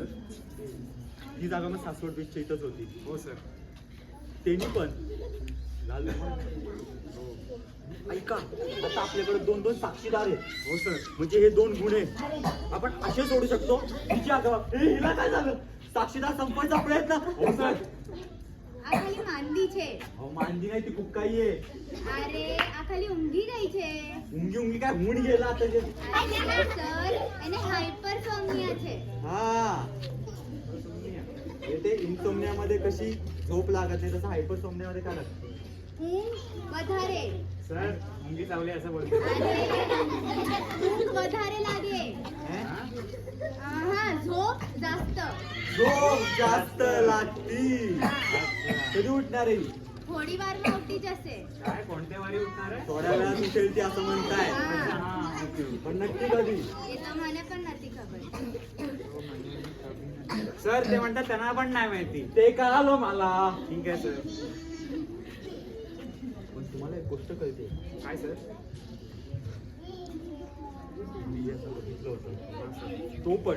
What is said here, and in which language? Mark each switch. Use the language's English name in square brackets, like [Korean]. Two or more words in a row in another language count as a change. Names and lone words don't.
[Marathi] ही जागा मग सासवड बीचच्या इथंच होती. हो सर. त्यांनी पण लाल ऐका आता आपल्याकडे 2-2 साक्षीदार आहेत. हो सर. म्हणजे हे 2 गुन्हे आपण असे सोडू शकतो. हिची आगावा. हिला काय झालं? साक्षीदार संपवायचा प्रयत्न. हो सर. [Gujarati] આ ખાલી માંદી છે. [Marathi] अहो मांदी नाही ती कुक्काई आहे. [Gujarati] અરે આ ખાલી ઊંઘી ગઈ છે. [Marathi] उंगी काय हुण गेला आता जे. [Gujarati] અરે સર, એને હાઇપરસોમનિયા છે. [Marathi] हा ते इन्सोमनियामध्ये कशी झोप लागत नाही तसं हायपरसोमनियामध्ये काय लागतं? [Gujarati] ઊંઘ વધારે. [Marathi] सर मुंगी चावली असं बोलतो. [Gujarati] અરે ઊંઘ વધારે લાગે. [Marathi] हैं? हा, झोप जास्त. झोप जास्त लागती. कधी उठणार आहे? [Gujarati] થોડી વારમાં ઊઠી જશે. [Marathi] काय कोणत्या वारी उठणार आहे? थोड्या वेळात उठेल ती असं म्हणताय. हा. हा, ओके, ओके. पण नक्की कधी? [Gujarati] એ તો મને पण નથી ખબર. [Marathi] सर ते म्हणतात त्यांना पण नाही माहिती. ते कळालं मला. ठीक आहे सर. पण तुम्हाला एक गोष्ट कळते. काय सर? मी असं बघितलं होतं. तो पण